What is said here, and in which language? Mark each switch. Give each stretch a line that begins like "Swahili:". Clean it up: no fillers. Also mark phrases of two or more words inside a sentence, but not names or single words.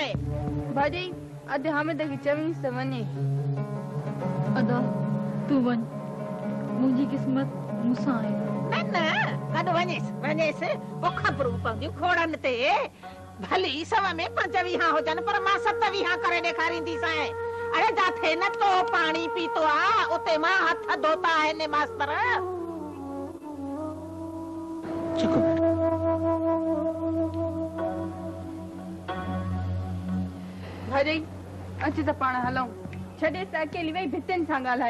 Sindhi: भाॼी अधु हामिद खे चवींसि त वञे अदा तूं वञ मुंहिंजी किस्मत मूंसां आहे न न गॾु वञेसि पोइ ख़बरूं पवंदियूं खोड़नि ते भली 100 में 5 वीहां हुजनि पर मां 7 वीहां करे ॾेखारींदीसां अरे जाथे न तो पाणी पीतो आहे उते मां हथ धोता आहिनि मास्तर भाॼी अच त पाण हलूं छॾेसि अकेली वेही भितियुनि सां ॻाल्हाए